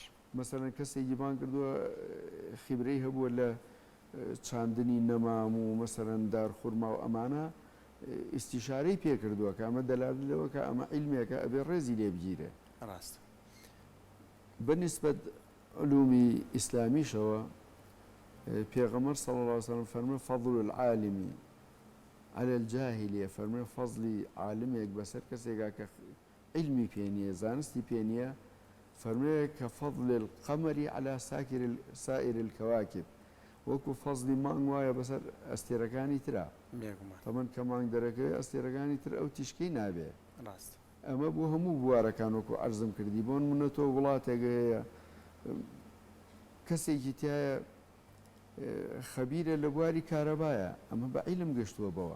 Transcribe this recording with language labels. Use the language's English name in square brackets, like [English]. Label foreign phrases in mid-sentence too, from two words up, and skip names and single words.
[Central Kurdish] مەسەرەن کەسێکی بان کردووە خیبرەی هەبووە لە چاندنی نەمام و مەسەرەن دارخورما و ئەمانە ئیستیشارەی پێکردووە کە ئەمە دەلالەوە کە ئەمە عیلمێکە ئەبێ ڕێزی لێ بگیرێ. ڕاست بەنسبەت علومی ئیسلامیشەوە پێغەمبەر [Arabic] صلی الله علیه وسلم [Central Kurdish] فەرمووی [Arabic] فەضل العالم على الجاهلیە، [Central Kurdish] فەرمووی فەزلی عالمێک بەسەر کەسێکا کە علمی پێ نییە زانستی پێ نییە، فەرمووی کە [Arabic] فەضل القەمەری على سائر الكواكب، [Central Kurdish] وەکو فەزلی مانگ وایە بەسەر ئەستێرەکانی ترا. تەمەن کە مانگ دەرەکەوێت ئەستێرەکانی تر ئەو تیشکەی نابێ. ئەمە بۆ هەموو بوارەکان وەکو عەرزم کردی. بۆ نمونە تۆ وڵاتێک هەیە کەسێکی تایە خەبیرە لە بواری کارەبایە، ئەمە بە عیلم گەشتووە بەوە.